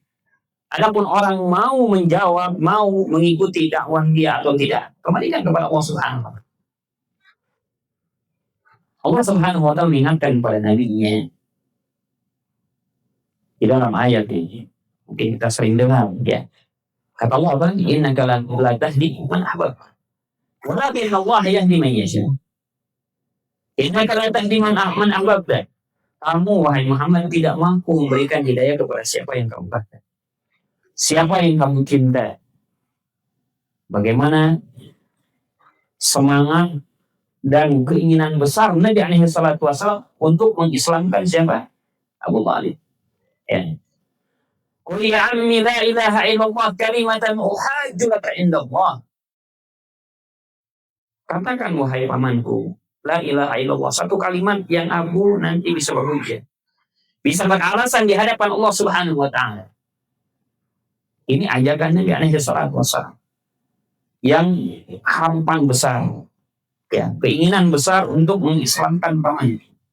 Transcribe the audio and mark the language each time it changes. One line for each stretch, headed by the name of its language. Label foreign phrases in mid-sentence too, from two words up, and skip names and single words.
Indonesian: Adapun orang mau menjawab, mau mengikuti dakwah dia atau tidak, kembalikan kepada Allah
Arabic: سبحانه وتعالى.
Indonesian: Allah
Arabic: سبحانه وتعالى
Indonesian: mengingatkan kepada nabinya di dalam ayat ini. Mungkin kita sering dengar, ya. Kata Allah,
Arabic: "إنك لا تهدي من أحببت، ولكن الله يهدي من يشاء." إنك لا تهدي من أحببت.
Indonesian: Kamu wahai Muhammad tidak mampu memberikan hidayah kepada siapa yang kamu cinta. Siapa yang kamu cinta. bagaimana semangat dan keinginan besar Nabi
Arabic: عليه الصلاة والسلام
Indonesian: untuk mengislamkan siapa? Abu Thalib. Ya.
Arabic: قل يا عم لا إله إلا الله كلمة أحاج لك عند الله.
Indonesian: Katakan wahai pamanku,
Arabic: لا إله إلا الله,
Indonesian: satu kalimat yang aku nanti bisa berhujjah, bisa beralasan di hadapan Allah
Arabic: سبحانه وتعالى.
Indonesian: Ini ajakan Nabi
Arabic: عليه الصلاة والسلام
Indonesian: yang hampang besar, ya, keinginan besar untuk mengislamkan pamannya.